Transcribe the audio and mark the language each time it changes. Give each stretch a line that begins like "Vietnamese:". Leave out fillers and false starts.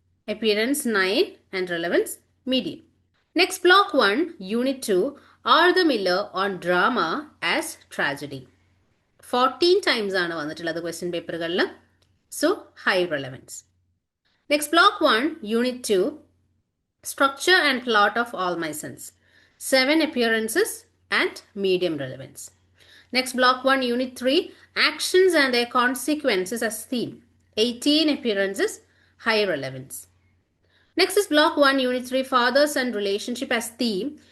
English: Appearance 9 and relevance medium. Next block 1 unit 2 Arthur Miller on drama as tragedy.
Malayalam: 14 times ആണ് വന്നിട്ടുള്ളത് question പേപ്പറുകളിൽ.
English: So high relevance. Next block 1 unit 2 Structure and Plot of All My Sins. 7 appearances and medium relevance. Next block 1 unit 3 Actions and their Consequences as theme. 18 appearances, high relevance. Next is block 1 unit 3 Father-son relationship as theme.